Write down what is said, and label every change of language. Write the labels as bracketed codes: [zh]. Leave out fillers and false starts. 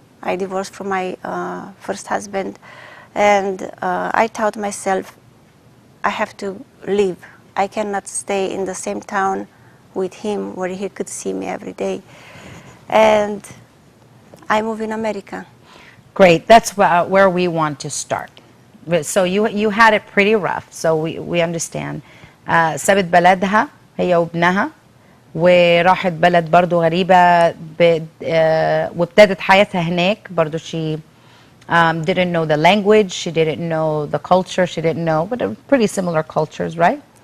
[en] I divorced from my first husband. And I thought myself, I have to leave. I cannot stay in the same town with him where he could see me every day. And I moved in America. Great. That's where we want to start. So you had it pretty rough. So we understand. [ar] سابت بلدها هي وابنها وراحت بلد برضو غريبة وابتدت حياتها هناك برضو. [en] She didn't know the language, she didn't know the culture, she didn't know, but pretty similar cultures, right?